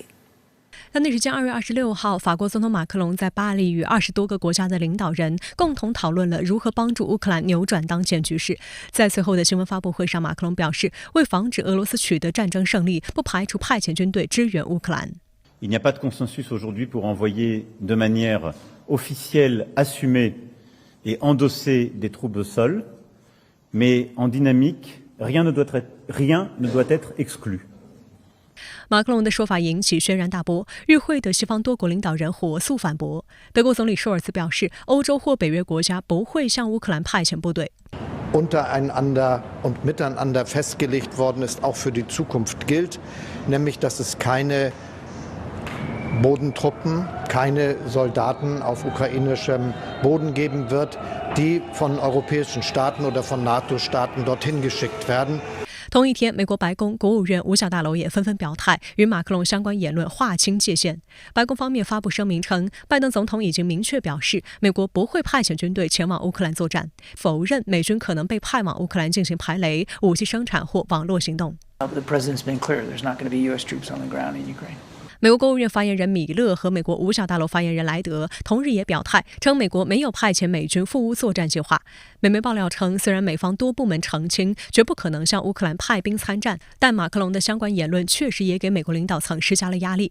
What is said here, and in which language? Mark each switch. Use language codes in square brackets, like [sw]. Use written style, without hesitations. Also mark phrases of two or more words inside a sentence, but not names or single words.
[zh] 当地时间2月26号，法国总统马克龙在巴黎与20多个国家的领导人共同讨论了如何帮助乌克兰扭转当前局势。在随后的新闻发布会上，马克龙表示，为防止俄罗斯取得战争胜利，不排除派遣军队支援乌克兰。 [fr] Il n'y a pas de consensus aujourd'hui pour envoyer de manière officielle, assumée et endossée des troupes au sol, mais en dynamique, rien ne doit être exclu. [zh] 马克龙的说法引起轩然大波，与会的西方多国领导人火速反驳。德国总理舒尔茨表示，欧洲或北约国家不会向乌克兰派遣部队。 [de] untereinander und miteinander festgelegt worden ist, auch für die Zukunft gilt, nämlich dass es keine Bodentruppen, keine Soldaten auf ukrainischem Boden geben wird, die von europäischen Staaten oder von NATO-Staaten dorthin geschickt werden. [zh] 同一天，美国白宫、国务院、五角大楼也纷纷表态，与马克龙相关言论划清界限。白宫方面发布声明称，拜登总统已经明确表示，美国不会派遣军队前往乌克兰作战，否认美军可能被派往乌克兰进行排雷、武器生产或网络行动。 [en] The president's been clear there's not going to be U.S. troops on the ground in Ukraine. [zh] 美国国务院发言人米勒和美国五角大楼发言人莱德同日也表态，称美国没有派遣美军赴乌作战计划。美媒爆料称，虽然美方多部门澄清绝不可能向乌克兰派兵参战，但马克龙的相关言论确实也给美国领导层施加了压力。